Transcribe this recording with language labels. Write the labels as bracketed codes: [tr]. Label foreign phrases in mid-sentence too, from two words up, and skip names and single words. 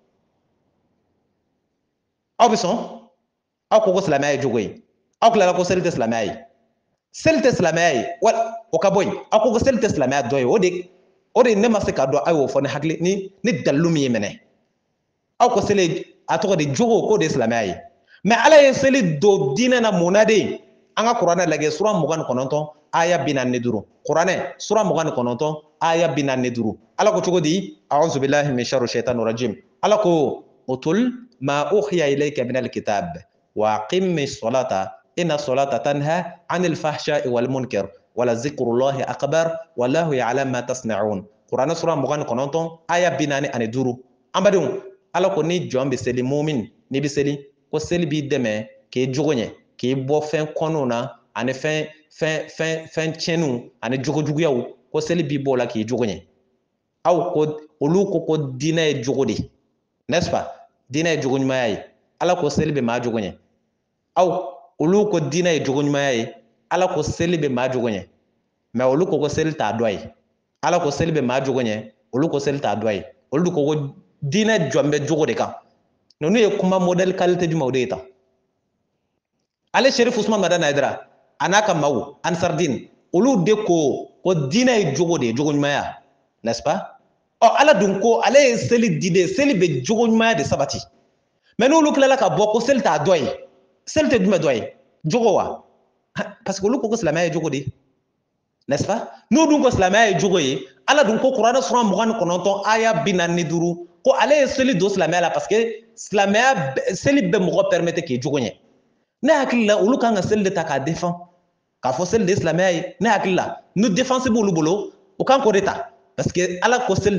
[bm] aw bɛ sɔn aw ko silamɛya ye jogo ye aw tilala ko seli tɛ silamɛya ye seli tɛ silamɛya ye wa o ka bɔ yen aw ko seli tɛ silamɛya dɔ ye o de ne ma se k'a dɔn aw y'o fɔ ni hakili ni dalilu min ye minɛ aw ko seli a tɔgɔ de jogo k'o de ye silamɛya ye mais ala ye seli don diinɛ na mun na de an ka kuranɛ lajɛ sura 29 aya 45 kuranɛ sura 29 aya 45 ala ko cogo di [ar] أعوذ بالله من شر الشيطان الرجيم [bm] ala ko [ar] اتل ما أوحي إليك من الكتاب و أقم الصلاة إن الصلاة تنهى عن الفحشاء والمنكر ولذكر الله أكبر والله يعلم ما تصنعون [bm] kuranɛ sura 29 aya 45 an badenw ala ko ni jɔn bɛ seli mumin ni bɛ seli ko seli b'i dɛmɛ k'i jogo ɲɛ k'i bɔ fɛn kɔnɔw na ani fɛn tiɲɛniw ani jogo juguyaw ko seli b'i bɔ o la k'i jogo ɲɛ aw ko olu ko diinɛ ye jogo de [fr] n'est-ce pas [bm] diinɛ ye jogo ɲumanya ye ala ko seli bɛ maa jogo ɲɛ aw olu ko diinɛ ye jogo ɲumanya ye ala ko seli bɛ maa jogo ɲɛ mais olu ko seli t'a dɔ ye ala ko seli bɛ maa jogo ɲɛ olu ko seli t'a dɔ ye olu ko diinɛ jɔn bɛ jogo de kan ninnu ye kuma modèle qualité jumɛnw de ye tan ale Sherif Usman Madana Haidara a n'a ka maaw Ansardine olu de ko diinɛ ye jogo de ye jogo ɲumanya [fr] n'est-ce pas [bm] ala dun ko ale ye seli di de seli bɛ jogo ɲumanya de sabati mais n'olu tilala ka bɔ ko seli t'a dɔ ye seli tɛ jumɛn dɔ ye jogo wa [fr] parce que [bm] olu ko silamɛya ye jogo de [fr] n'est-ce pas [bm] n'u dun ko silamɛya ye jogo ye ala dun ko kuranɛ sura 29 aya 45 ko ale ye seli don silamɛya la [fr] parce que [bm] silamɛya seli bɛ mɔgɔ permettre k'i jogo ɲɛ ne hakili la olu kan ka seli de ta k'a défend k'a fɔ seli de ye silamɛya ye ne hakili la ni défense b'olu bolo u kan k'o de ta [fr] parce que [bm] ala ko seli de